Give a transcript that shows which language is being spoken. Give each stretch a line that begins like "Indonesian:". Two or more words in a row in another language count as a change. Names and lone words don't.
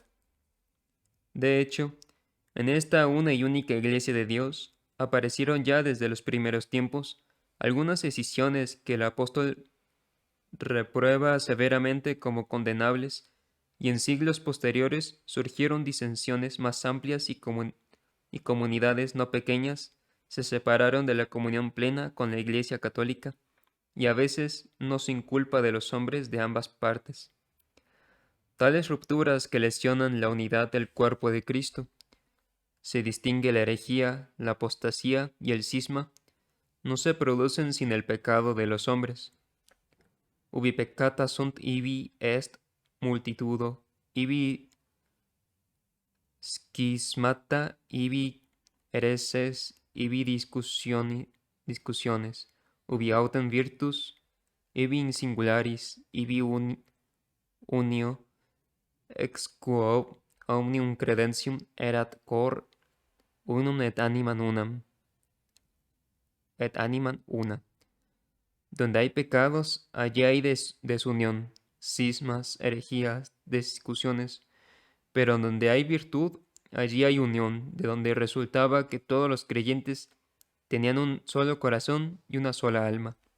Spanish: De hecho, en esta una y única Iglesia de Dios aparecieron ya desde los primeros tiempos algunas escisiones que el apóstol reprueba severamente como condenables, y en siglos posteriores surgieron disensiones más amplias y comunidades no pequeñas se separaron de la comunión plena con la Iglesia católica, y a veces no sin culpa de los hombres de ambas partes. Tales rupturas que lesionan la unidad del cuerpo de Cristo, se distingue la herejía, la apostasía y el cisma, no se producen sin el pecado de los hombres.
Latin: Ubi peccata sunt ibi est multitudo, ibi schismata, ibi hereses, ibi discusiones, ubi autem virtus, ibi in singularis, ibi unio, ex quo omnium credentium erat cor unum et animam unam, et animam una.
Spanish: Donde hay pecados, allí hay desunión, cismas, herejías, discusiones, pero donde hay virtud, allí hay unión, de donde resultaba que todos los creyentes tenían un solo corazón y una sola alma.